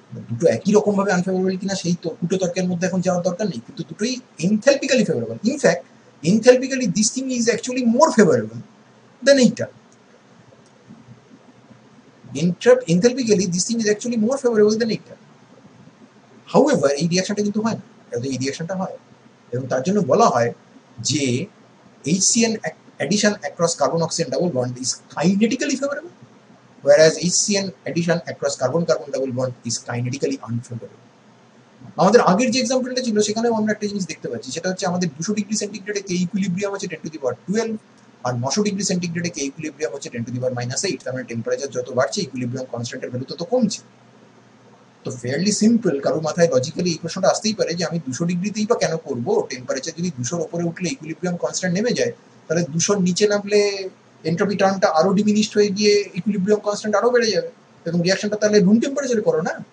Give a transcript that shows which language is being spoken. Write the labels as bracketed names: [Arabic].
[Bangla] দুটো একই রকম ভাবে আনফেভারেবল কিনা সেই কুটো তর্কের মধ্যে এখন যাওয়ার দরকার নেই, কিন্তু দুটোই এনথালপিক্যালি favourable. [English] In fact enthalpically this thing is actually more favourable than এইটা। Enthalpically this thing is actually more favourable than এইটা। [Bangla] হাউএভার এই রিঅ্যাকশনটা কিন্তু হয় না, এই রিঅ্যাকশনটা হয়, এবং তার জন্য বলা হয় যে [English] HCN addition across carbon oxygen double bond is kinetically favorable, whereas HCN addition across carbon carbon double bond is kinetically unfavorable. [Bangla] আমাদের আগের যে এক্সাম্পলটা ছিল সেখানেও আমরা একটা জিনিস দেখতে পাচ্ছি, সেটা হচ্ছে আমাদের 200 ডিগ্রি সেন্টিগ্রেডে কে ইকুইলিব্রিয়াম হচ্ছে 10⁻12, আর 900 ডিগ্রি সেন্টিগ্রেডে কে ইকুইলিব্রিয়াম হচ্ছে 10⁻−8। তার মানে টেম্পারেচার যত বাড়ছে ইকুইলিব্রিয়াম কনস্ট্যান্টের ভ্যালু তত কমছে। তো ফেয়ারলি সিম্পল, কারো মাথায় লজিক্যালি এই প্রশ্নটা আসতেই পারে যে আমি 200 ডিগ্রিতেই বা কেন করবো, টেম্পারেচার যদি 200-র উপরে উঠলে ইকুইলিব্রিয়াম কনস্ট্যান্ট নেমে যায়, তাহলে 200-র নিচে নামলে এন্ট্রপি টার্মটা আরো ডিমিনিশড হয়ে গিয়ে ইকুইলিব্রিয়াম কনস্ট্যান্ট আরো বেড়ে যাবে, এবং রিয়াকশনটা তাহলে রুম টেম্পারেচারে করো না।